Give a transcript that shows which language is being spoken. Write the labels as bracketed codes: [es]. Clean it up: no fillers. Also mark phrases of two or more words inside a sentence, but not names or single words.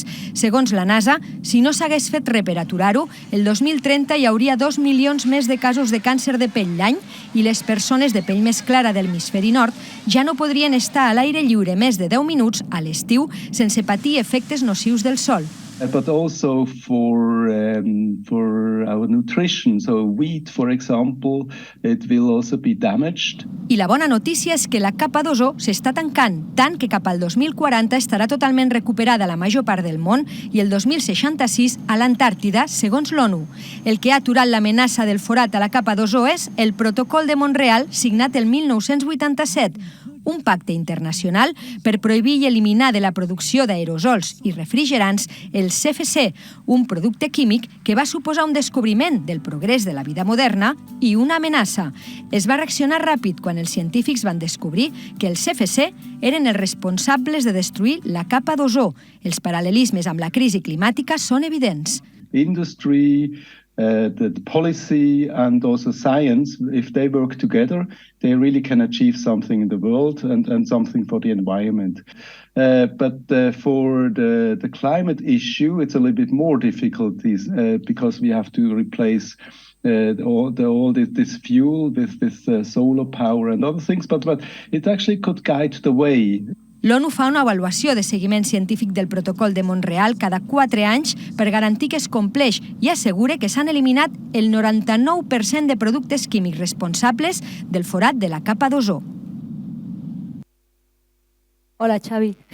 [ca] Segons la NASA, si no s'hagués fet res per aturar-ho, el 2030 hi hauria 2 milions més de casos de càncer de pell l'any i les persones de pell més clara de l'hemisferi nord ja no podrien estar a l'aire lliure més de 10 minuts a l'estiu sense patir efectes nocius del sol. [en] But also for our nutrition. So wheat, for example, it will also be damaged. [ca] I la bona notícia és que la capa d'ozó s'està tancant, tant que cap al 2040 estarà totalment recuperada a la major part del món i el 2066 a l'Antàrtida, segons l'ONU. El que ha aturat l'amenaça del forat a la capa d'ozó és el Protocol de Montreal, signat el 1987, un pacte internacional per prohibir i eliminar de la producció d'aerosols i refrigerants el CFC, un producte químic que va suposar un descobriment del progrés de la vida moderna i una amenaça. Es va reaccionar ràpid quan els científics van descobrir que els CFC eren els responsables de destruir la capa d'ozó. Els paral·lelismes amb la crisi climàtica són evidents. [en] Industry, the policy and also science, if they work together, they really can achieve something in the world and something for the environment. But for the climate issue, it's a little bit more difficulties because we have to replace all this fuel with solar power and other things, but it actually could guide the way. [ca] L'ONU fa una avaluació de seguiment científic del protocol de Mont-real cada 4 anys per garantir que es compleix i assegura que s'han eliminat el 99% de productes químics responsables del forat de la capa d'ozó. Hola, Xavi.